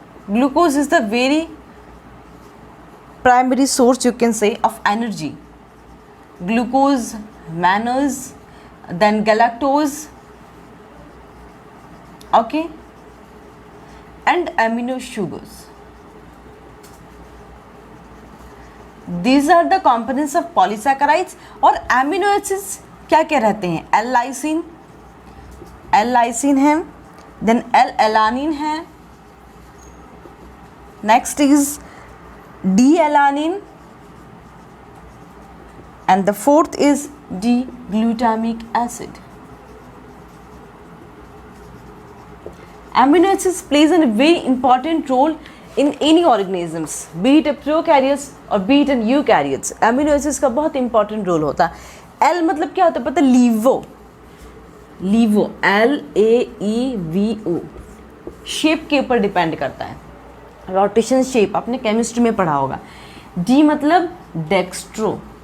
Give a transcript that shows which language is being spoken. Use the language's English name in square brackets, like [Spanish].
[English] Glucose is the very primary source you can say of energy. Glucose, mannose, then galactose, okay, and amino sugars. These are the components of polysaccharides. [Hindi] और amino acids क्या क्या रहते हैं? [English] L-lysine, L-lysine है, then L-alanine है, next is D-alanine, and the fourth is D-glutamic acid. Amino acids plays a very important role in any organisms, be it a prokaryotes or be it an eukaryotes. [Hindi] amino acids का बहुत important role होता है. L मतलब क्या होता है पता है? लीवो. लीवो, L-A-E-V-O, शेप के ऊपर डिपेंड करता है. रोटेशन शेप आपने केमिस्ट्री में पढ़ा होगा. D मतलब डेक्स्ट्रो.